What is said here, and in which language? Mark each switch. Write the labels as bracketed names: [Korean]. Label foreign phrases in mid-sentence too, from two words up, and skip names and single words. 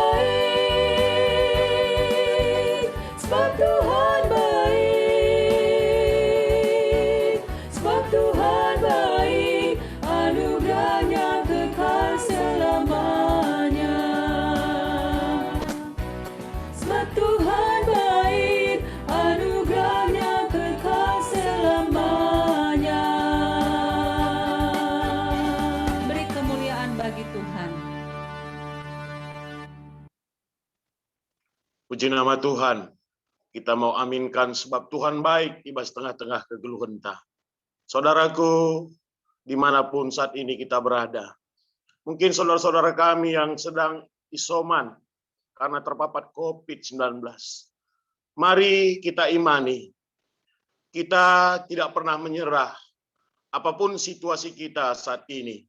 [Indonesian] baik, sebab Tuhan baik, sebab Tuhan baik, anugerahnya kekal selamanya, sebab Tuhan baik, anugerahnya kekal selamanya. Beri kemuliaan bagi Tuhan. Puji nama Tuhan. Kita mau aminkan sebab Tuhan baik [Batak Karo] ibas tengah-tengah kegeluhan ta. [Indonesian] Saudaraku, dimanapun saat ini kita berada. Mungkin saudara-saudara kami yang sedang isoman karena terpapar COVID-19. Mari kita imani, kita tidak pernah menyerah apapun situasi kita saat ini.